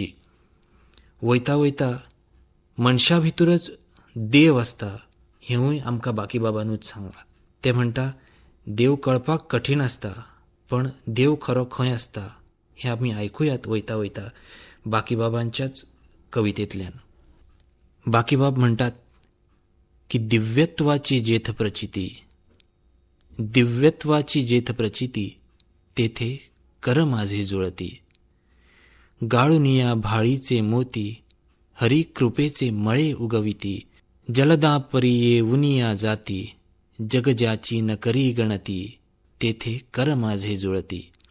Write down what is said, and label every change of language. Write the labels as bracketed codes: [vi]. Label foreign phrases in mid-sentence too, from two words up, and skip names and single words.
[kok] वयता वयता मनशा भितरूच देव आसता हेंवूय आमकां बाकीबाबानूच सांगलां. ते म्हणटा, देव कळपाक कठीण आसता, पण देव खरो खंय आसता हें आमी आयकुयात वयता वयता बाकीबाबांच्याच कवितेंतल्यान. बाकीबाब म्हणटात की [mr] दिव्यत्वाची जेथ प्रचिती, दिव्यत्वाची जेथ प्रचिती, तेथे कर माझे जुळती, गाळुनिया भाळीचे मोती, हरी कृपेचे मळे उगविती, जलदापरी ये उनिया जाती, जग ज्याची न करी गणती, तेथे कर माझे जुळती,